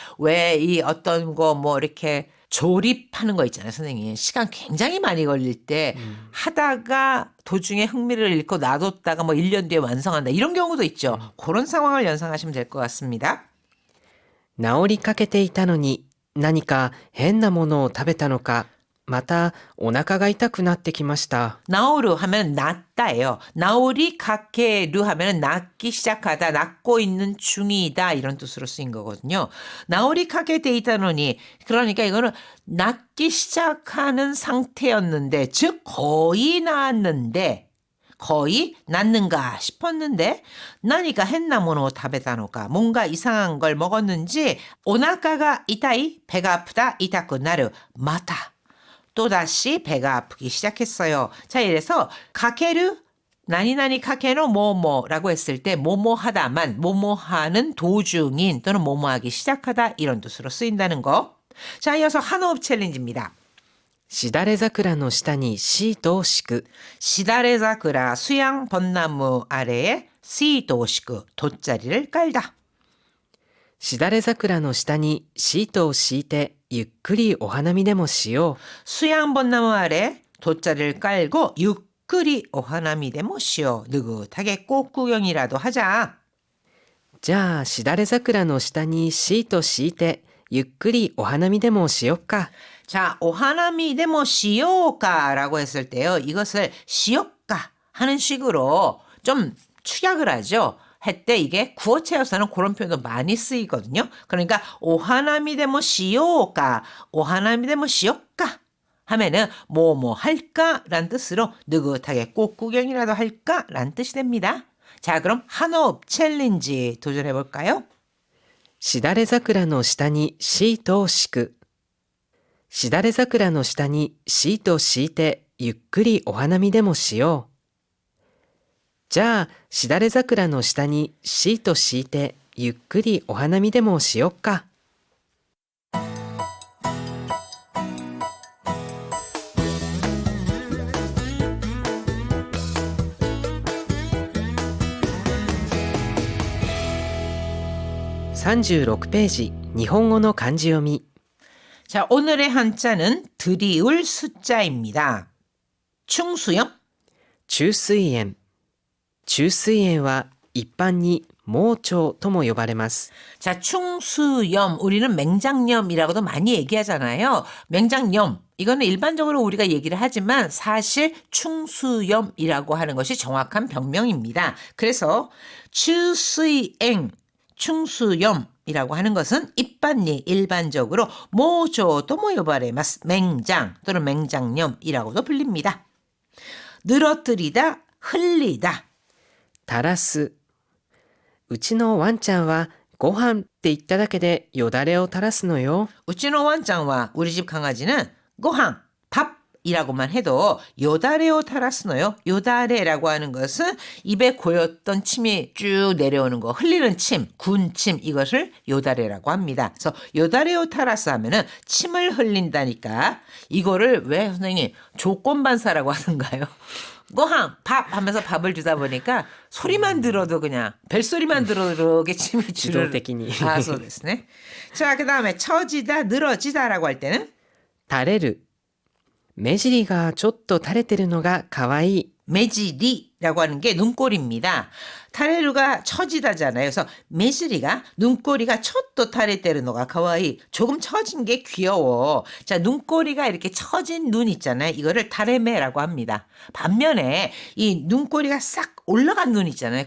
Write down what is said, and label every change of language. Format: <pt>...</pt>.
<ko>왜 이 어떤 거 뭐 이렇게 조립하는 거 있잖아요, 선생님. 시간 굉장히 많이 걸릴 때 하다가 도중에 흥미를 잃고 놔뒀다가 뭐 1년 뒤에 완성한다. 이런 경우도 있죠. 그런 상황을 연상하시면 될 것 같습니다.</ko> <ja>治りかけていたのに何か変なものを食べたのかまたお腹が痛くなってきました</ja> <ko>나오르 하면 낫다예요. 나오리 카케르 하면 낫기 시작하다, 낫고 있는 중이다 이런 뜻으로 쓰인 거거든요. 나오리 카케 데이터노니 그러니까 이거는 낫기 시작하는 상태였는데 즉 거의 나았는데 거의 낫는가 싶었는데 나니까 했나모노 타베다노가 뭔가 이상한 걸 먹었는지 오나카가 이타이 배가 아프다 이타쿠 나르 마타 또다시 배가 아프기 시작했어요. 자, 이래서 카케르 나니나니 카케노 뭐뭐라고 했을 때 뭐뭐하다만 뭐뭐하는 도중인 또는 뭐뭐하기 시작하다 이런 뜻으로 쓰인다는 거. 자, 이어서 한호흡 챌린지입니다.</ko> <ja>しだれ桜の下にシートを敷く</ja> <ko>시다레자크라 수양 벚나무 아래에 시도 오시크 돗자리를 깔다.</ko> <ja>しだれ桜の下にシートを敷いてゆっくりお花見でもしよ</ja> <ko>수양 벚나무 아래 돗자리를 깔고</ko> <ja>유끄리 오하나미데모 시오</ja> <ko>느긋하게 꽃구경이라도 하자.</ko> <ja>うじゃあしだれ桜の下にシート敷いてゆっくりお花見でもしよっか</ja> <ko>자, 오하나미데모 시오카라고 했을 때요. 이것을 시오카 하는 식으로 좀 축약을 하죠. 했때 이게 구어체에서는 그런 표현도 많이 쓰이거든요. 그러니까 오하나미데모 시오카, 오하나미데모 시오카 하면은 뭐뭐 할까라는 뜻으로 느긋하게 꽃구경이라도 할까라는 뜻이 됩니다. 자, 그럼 한호흡 챌린지 도전해 볼까요?</ko> <ja>しだれ桜の下にシートを敷くしだれ桜の下にシートを敷いてゆっくりお花見でもしようじゃあしだれ桜の下にシート敷いてゆっくりお花見でもしよっか36ページ日本語の漢字読み</ja> <ko>자, 오늘의 한자는 들이울 숫자입니다. 충수염?</ko> <ja>虫垂炎虫垂炎は一般に盲腸とも呼ばれます</ja> <ko>자, 충수염. 우리는 맹장염이라고도 많이 얘기하잖아요. 맹장염. 이거는 일반적으로 우리가 얘기를 하지만 사실 충수염이라고 하는 것이 정확한 병명입니다. 그래서 추수이엥, 충수염이라고 하는 것은 일반리 일반적으로 모조도 모여바레마스 맹장 또는 맹장염이라고도 불립니다. 늘어뜨리다, 흘리다.</ko> <ja>垂らすうちのワンちゃんはご飯って言っただけでよだれを垂らすのよ</ja> <ko>우찌노 완짱와 우리 집 강아지는 고항, 밥이라고만 해도</ko> <ja>요다레오 타라스노요.</ja> <ko>요다레라고 하는 것은 입에 고였던 침이 쭉 내려오는 거, 흘리는 침, 군침 이것을 요다레라고 합니다. 그래서 요다레오 타라스 하면은 침을 흘린다니까 이거를 왜 선생님 조건반사라고 하는가요? 고항, 밥 하면서 밥을 주다 보니까 소리만 들어도 그냥 벨소리만 들어도 이렇게 침이 줄을</ko> <ja>自動的に 아, そうですね.</ja> <ko>자, 그다음에 처지다, 늘어지다라고 할 때는</ko> <ja>垂れる目尻がちょっと垂れてるのがかわいい</ja> <ko>매지리라고 하는 게 눈꼬리입니다. 타레루가 처지다잖아요. 그래서 매지리가 눈꼬리가 쳤도</ko> <ja>타레테르노가 가와이</ja> <ko>조금 처진 게 귀여워. 자, 눈꼬리가 이렇게 처진 눈 있잖아요. 이거를 타레메라고 합니다. 반면에 이 눈꼬리가 싹 올라간 눈 있잖아요.</ko>